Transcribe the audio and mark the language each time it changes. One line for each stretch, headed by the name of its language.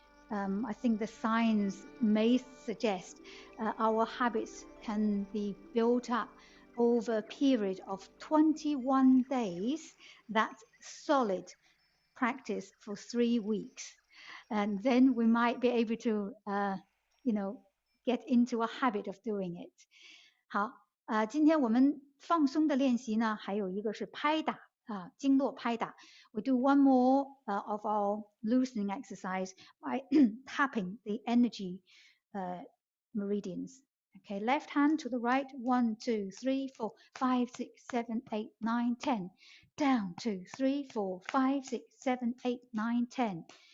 English: I think the science may suggest our habits can be built up over a period of 21 days. That's solid practice for 3 weeks. And then we might be able to, get into a habit of doing it.
Chinese: 好，今天我们放松的练习呢，还有一个是拍打经络拍打。
English: We do one more of our loosening exercise by tapping the energy meridians. Okay, left hand to the right, 1, 2, 3, 4, 5, 6, 7, 8, 9, 10. Down, 2, 3, 4, 5, 6, 7, 8, 9, 10.